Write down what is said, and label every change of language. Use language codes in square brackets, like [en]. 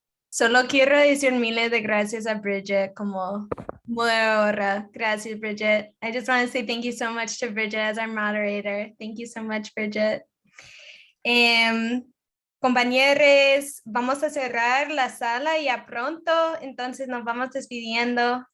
[es] Solo quiero decir miles de gracias a Bridget como moderatora. Gracias, Bridget. [en] I just want to say thank you so much to Bridget as our moderator. Thank you so much, Bridget. [es] Compañeros, vamos a cerrar la sala ya pronto, entonces nos vamos despidiendo.